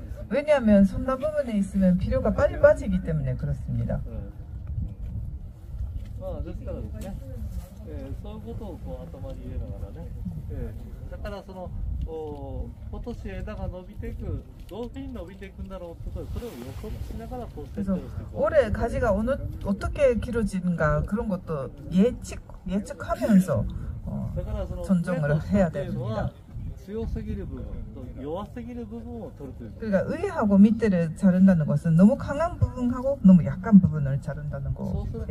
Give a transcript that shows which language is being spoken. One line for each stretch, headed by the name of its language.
Korean: 왜냐하면 손나 부분에 있으면 비료가 빨리 빠지기 때문에 그렇습니다.
Japanese: ですからですね、そういうことをこう頭に入れながらね、だからその今年枝が伸びていく、どういうふうに伸びていくんだろうってことで、それを予測しながらこう設定をしていく。
Korean: 올해 가지가 어떻게 길어지는가 그런 것도 예측하면서 전종을 해야 됩니다. 그러니까 위하고 밑에를 자른다는 것은 너무 강한 부분하고 너무 약한 부분을 자른다는 거예요.